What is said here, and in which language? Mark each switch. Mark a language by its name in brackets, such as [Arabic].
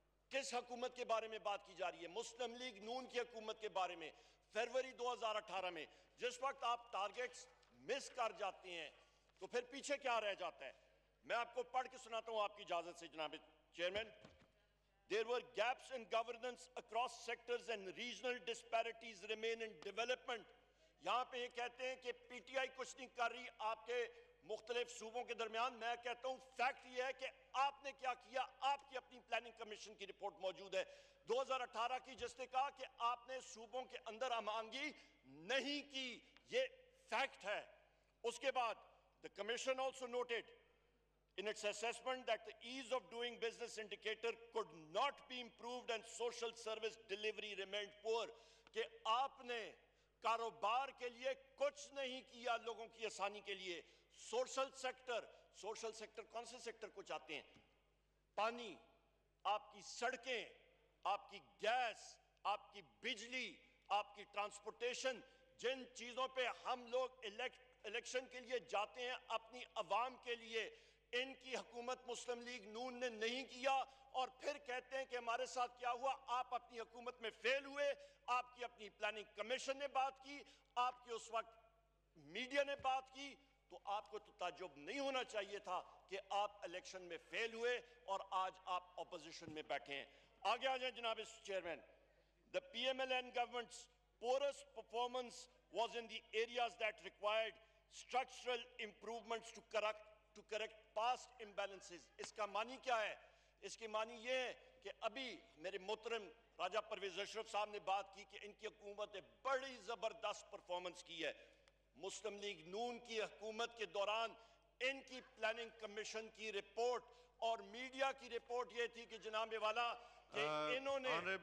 [Urdu] کس حکومت کے بارے میں بات کی جا رہی ہے؟ مسلم لیگ نون کی حکومت کے بارے میں فروری 2018 میں. جس وقت آپ ٹارگیٹس مس کر جاتے ہیں تو پھر پیچھے کیا رہ جاتا ہے؟ میں آپ کو پڑھ کے سناتا ہوں آپ کی اجازت سے جناب chairman. [English] There were gaps in governance across sectors and regional disparities remain in development. [Urdu] یہاں پہ یہ کہتے ہیں کہ پی ٹی آئی کچھ نہیں کر رہی آپ کے مختلف صوبوں کے درمیان. میں کہتا ہوں فیکٹ یہ ہے کہ آپ نے کیا کیا. آپ کی اپنی پلاننگ کمیشن کی رپورٹ موجود ہے 2018 کی, جس نے کہا کہ آپ نے صوبوں کے اندر ہمانگی نہیں کی. یہ فیکٹ ہے. اس کے بعد [English] the commission also noted in its assessment that the ease of doing business indicator could not be improved and social service delivery remained poor. [Urdu] کہ آپ نے کاروبار کے لیے کچھ نہیں کیا لوگوں کی آسانی کے لیے. سوشل سیکٹر کون سے سیکٹر کو چاہتے ہیں؟ پانی, آپ کی سڑکیں, آپ کی گیس, آپ کی بجلی, آپ کی ٹرانسپورٹیشن, جن چیزوں پہ ہم لوگ الیکشن کے لیے جاتے ہیں اپنی عوام کے لیے, ان کی حکومت مسلم لیگ نون نے نہیں کیا. اور پھر کہتے ہیں کہ ہمارے ساتھ کیا ہوا. آپ اپنی حکومت میں فیل ہوئے. آپ کی اپنی پلاننگ کمیشن نے بات کی, آپ کی اس وقت میڈیا نے بات کی, تو آپ کو تو تعجب نہیں ہونا چاہیے تھا کہ آپ الیکشن میں فیل ہوئے اور آج آپ اپوزیشن میں بیٹھے ہیں. آگے آ جائیں جناب chairman. [English] The PMLN government's poorest performance was in the areas that required structural improvements to correct past imbalances. [Urdu] اس کا معنی کیا ہے؟ اس کی معنی یہ ہے کہ ابھی میرے محترم راجہ پرویز اشرف صاحب نے بات کی کہ ان کی حکومت نے بڑی زبردست پرفارمنس کی ہے. مسلم لیگ نون کی حکومت کے دوران ان کی پلاننگ کمیشن کی رپورٹ اور میڈیا کی رپورٹ یہ تھی کہ جناب والا کہ انہوں نے